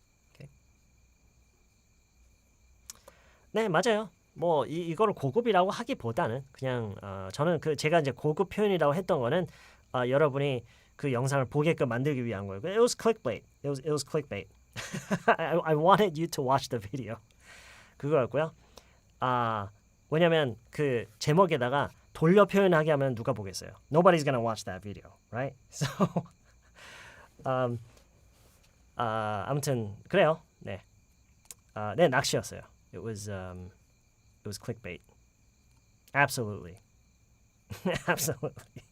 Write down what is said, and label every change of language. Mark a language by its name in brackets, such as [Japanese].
[Korean] 오케이. 네, 맞아요. 뭐 이거를 고급이라고 하기보다는 그냥 저는 제가 이제 고급 표현이라고 했던 거는 여러분이 그 영상을 보게끔 만들기 위한 거예요. [English] It was clickbait. It was clickbait. I wanted you to watch the video. [Korean] 그거였고요. 왜냐면 그 제목에다가 돌려 표현하게 하면 누가 보겠어요? [English] Nobody's gonna watch that video, right? [Korean] So, 아무튼 그래요. 네, 네 낚시였어요. [English] It was clickbait. Absolutely, absolutely.